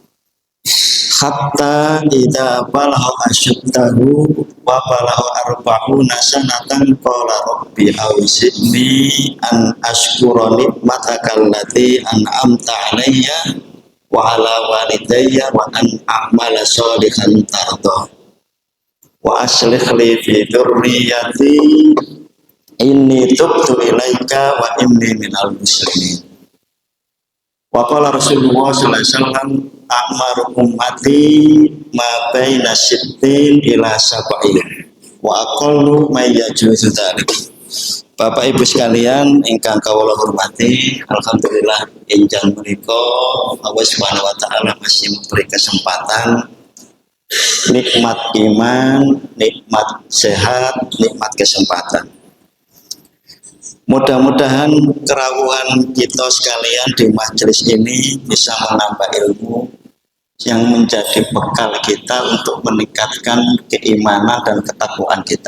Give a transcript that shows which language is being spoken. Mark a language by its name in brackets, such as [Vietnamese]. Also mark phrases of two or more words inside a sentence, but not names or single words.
[Arabic] حتى إذا بلغ أشده وبلغ 40 سنة قال رب أوزعني أن أشكر نعمتك التي أنعمت علي وعلى والدي وأن أعمل صالحا ترضى وأصلح لي في ذريتي إني تبت إليك وإني من المسلمين. وقال رسول الله صلى الله عليه وسلم أعمار أمتي ما بين ستين إلى سبعين وأقل من يجوز ذلك. [Indonesian] Bapak Ibu sekalian [Javanese] ingkang kawula hormati, [Indonesian] alhamdulillah enjang menika Allah [Arabic] سبحانه وتعالى [Indonesian] masih memberi kesempatan nikmat iman, nikmat sehat, nikmat kesempatan. Mudah-mudahan kerawuhan kita sekalian di majelis ini bisa menambah ilmu yang menjadi bekal kita untuk meningkatkan keimanan dan ketakwaan kita.